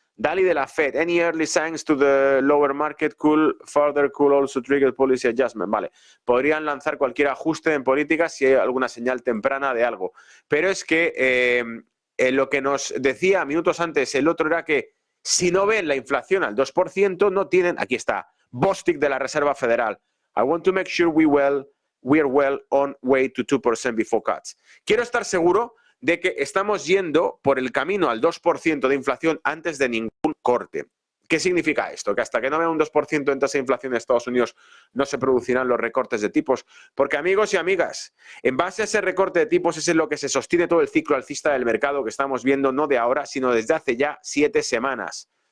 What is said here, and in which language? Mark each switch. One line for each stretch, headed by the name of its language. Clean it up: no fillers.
English: Dali de la Fed: any early signs to the lower market could also trigger policy adjustment.
Spanish: Vale, podrían lanzar cualquier ajuste en política si hay alguna señal temprana de algo. Pero es que lo que nos decía minutos antes el otro era que Si no ven la inflación al 2%, no tienen, aquí está, Bostic de la Reserva Federal.
English: I want to make sure we are well on way to 2% before cuts.
Spanish: Quiero estar seguro de que estamos yendo por el camino al 2% de inflación antes de ningún corte. ¿Qué significa esto? Que hasta que no vea un 2% en tasa de inflación en Estados Unidos no se producirán los recortes de tipos. Porque, amigos y amigas, en base a ese recorte de tipos es en lo que se sostiene todo el ciclo alcista del mercado que estamos viendo no de ahora, sino desde hace ya 7 semanas.